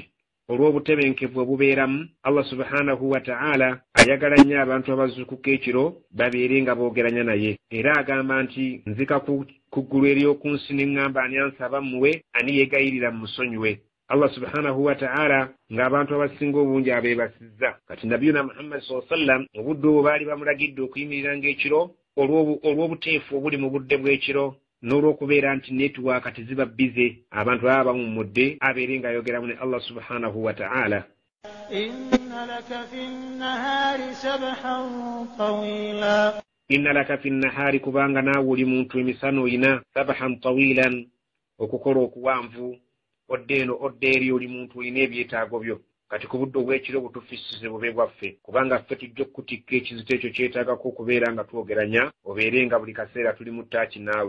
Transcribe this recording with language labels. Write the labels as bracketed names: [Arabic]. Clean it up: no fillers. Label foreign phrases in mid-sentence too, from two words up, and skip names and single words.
[Ganda] Olw'obutebenkevu obubeeramu, [Arabic] الله سبحانه وتعالى [Ganda] ayagala nnyo abantu abazuukuka ekiro babeere nga boogeranya naye. Era agamba nti nzika ku ggulu ery'oku nsi ne ŋŋamba ani ansaba mmuwe, ani yeegayirira mmusonyiwe. [Arabic] الله سبحانه وتعالى [Ganda] ng'abantu abasinga obungi abeebasizza. Kati nabiyuna Muhammad [Arabic] صلى الله عليه وسلم [Ganda] mu budde obwo baali bamulagidde okuyimiriranga ekiro olw'obuteefu obuli mu budde bw'ekiro, n'olw'okubeera nti netiwaaka teziba bize, abantu baba bawummudde, abeere ng'ayogeramu ne [Arabic] الله سبحانه وتعالى. إن لك في النهار سبحا طويلا, إن لك في النهار, [Ganda] kubanga naawe oli muntu emisana oyina, [Arabic] سبحا طويلا, [Ganda] okukola okuwanvu, odde eno odde eri, oli muntu olina ebyetaago byo. Kati ku budde obw'ekiro butufisize bube bwaffe, kubanga ffe tujja okutikka ekizito ekyo kyetaagako okubeera nga twogeranya, obeere nga buli kaseera tuli mu ttaaki naawe.